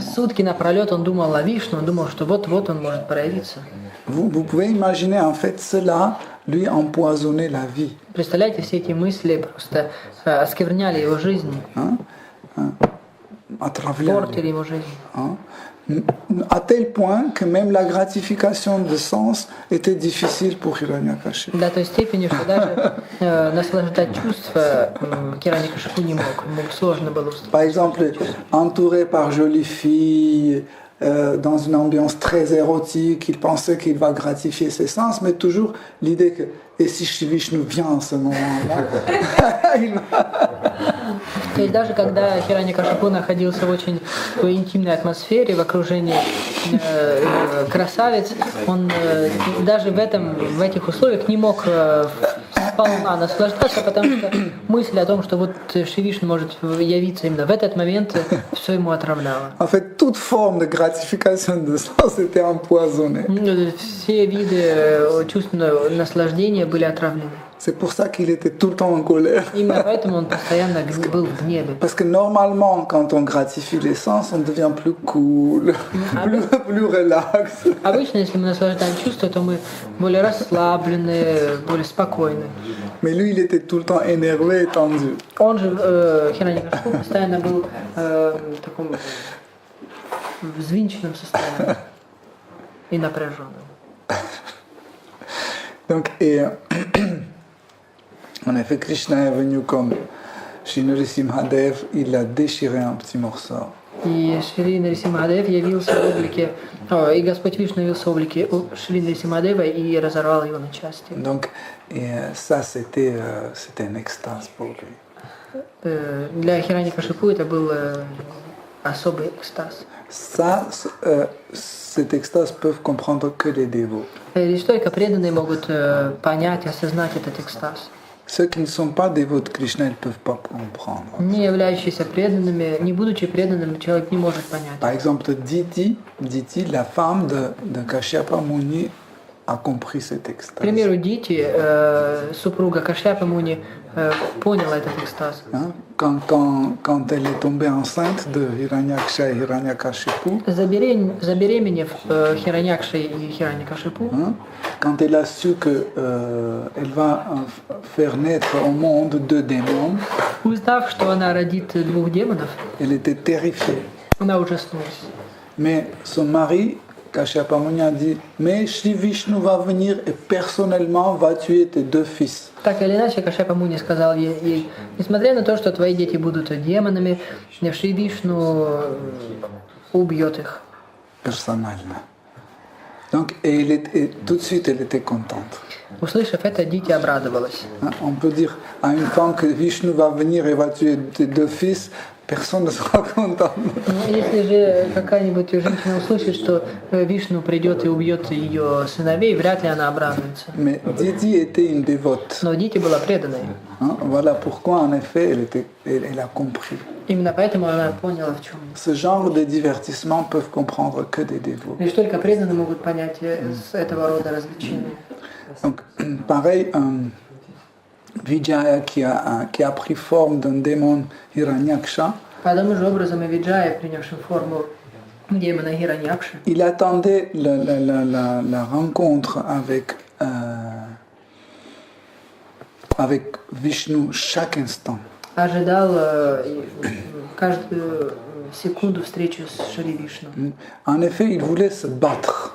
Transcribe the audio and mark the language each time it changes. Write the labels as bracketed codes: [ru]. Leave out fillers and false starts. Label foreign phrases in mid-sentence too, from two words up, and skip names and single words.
[ru] Сутки напролет он думал о Вишну, он думал, что вот-вот он может проявиться. [fr] Vous pouvez imaginer, en fait, cela lui empoisonnait la vie. [ru] Представляете, все эти мысли просто оскверняли его жизнь, Отравляли. портили его жизнь. [fr] Hein? À tel point que même la gratification de sens était difficile pour Hiranyakashipu. [ru] До той степени, что даже наслаждать чувства Хираньякашипу не мог. Ему сложно было устроить. [fr] Par exemple, entouré par jolies filles, dans une ambiance très érotique, il pensait qu'il va gratifier ses sens, mais toujours l'idée que, et si Shri Vishnu vient en ce moment-là, il va... [ru] То есть даже когда Хираньякашипу находился в очень такой интимной атмосфере, в окружении красавиц, он даже в этих условиях не мог сполна наслаждаться, потому что мысль о том, что вот Шри Вишну может явиться именно в этот момент, все ему отравляло. [fr] En fait, toute forme de gratification de sens était empoisonnée. [ru] Все виды чувственного наслаждения были отравлены. [fr] C'est pour ça qu'il était tout le temps en colère. [ru] Именно поэтому он постоянно был в гневе. [fr] Parce que normalement, quand on gratifie les sens, on devient plus cool, plus relax. [ru] Обычно, если мы наслаждаем чувства, то мы более расслаблены, более спокойны. [fr] Mais lui, il était tout le temps énervé et tendu. [ru] Он же, Хираньякашипу, постоянно был в таком взвинченном состоянии и напряженном. [fr] Donc, et en effet, Krishna est venu comme Shri Nrsimhadev, il a déchiré un petit morceau. [ru] И Шри Нарисимхадев явился в облике, и Господь Вишну явился в облике Шри Нарисимхадева и разорвал его на части. [fr] Donc, et ça, c'était une extase pour lui. [ru] Для Хираньякашипу это был особый экстаз. [fr] Ça, cette extase peuvent comprendre que les dévots. [ru] Лишь только преданные могут понять, осознать этот экстаз. [fr] Ceux qui ne sont pas dévots de Krishna, ils ne peuvent pas comprendre. [ru] Не являющиеся преданными, не будучи преданным, человек не может понять. [fr] Par exemple, Diti, la femme de Kashyapa Muni, a compris cet [ru] К [fr] extase. [ru] примеру, Дити, супруга Кашьяпа Муни, поняла этот экстаз. [fr] Hein? Quand elle est tombée enceinte de Hiranyaksha et Hiranyakashipu, [ru] Забеременев Хираньякшей и Хираньякашипу, [fr] hein? Quand elle a su que elle va faire naître au monde 2 démons, [ru] узнав, что она родит 2 демонов, [fr] elle était terrifiée. [ru] она ужаснулась. [fr] Mais son mari, Kashyapa Muni, a dit, mais Shri Vishnu va venir et personnellement va tuer tes 2 fils. [ru] Так или иначе, Кашьяпа Муни сказал ей, несмотря на то, что твои дети будут демонами, Шри Вишну убьет их. [fr] Personnellement. Donc, et tout de suite, elle était contente. [ru] Услышав это, Дити обрадовалась. [fr] Hein? On peut dire à une femme que Vishnu va venir et va tuer tes 2 fils, personne ne sera content. [ru] Если же какая-нибудь женщина услышит, что Вишну придет и убьет ее сыновей, вряд ли она обрадуется. [fr] Mais Diti était une dévote. [ru] Но Дити была преданной. [fr] Hein? Voilà pourquoi, en effet, elle a compris. [ru] Именно поэтому она поняла, в чем. [fr] Ce genre de divertissement peuvent comprendre que des dévots. [ru] Лишь только преданные могут понять этого рода развлечения. [fr] Donc, pareil, Vijaya qui a pris forme d'un démon Hiranyaksha, [ru] Подобным же образом и Виджая, принявшим форму демона Хираньякши, [fr] il attendait la rencontre avec Vishnu chaque instant. [ru] ожидал каждую секунду встречи с Шри Вишну. [fr] En effet, il voulait se battre.